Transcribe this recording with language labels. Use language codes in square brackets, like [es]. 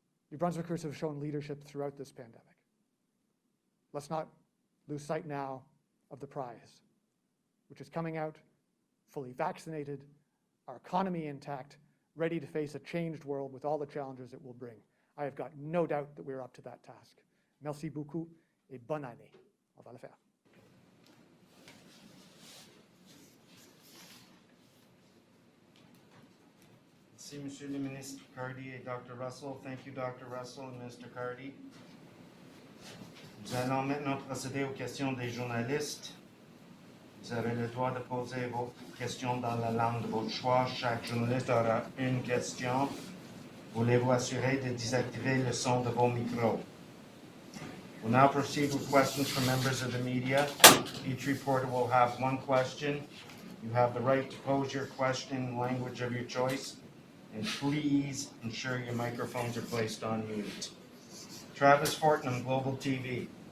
[en] New Brunswickers have shown leadership throughout this pandemic. Let's not lose sight now of the prize, which is coming out fully vaccinated, our economy intact, ready to face a changed world with all the challenges it will bring. I have got no doubt that we're up to that task. [fr] Merci beaucoup et bonne année. On va le faire. Merci, Monsieur le ministre Cardy et Dr. [en] Russell. Thank you, Dr. Russell and Mr. Cardy. [fr] Nous allons maintenant procéder aux questions des journalistes. Vous avez le droit de poser vos questions dans la langue de votre choix. Chaque journaliste aura une question. Voulez-vous assurer de désactiver le son de vos micros? [en] We'll now proceed with questions from members of the media. Each reporter will have one question. You have the right to pose your question in the language of your choice. And please ensure your microphones are placed on mute. Travis Fortnum, Global TV.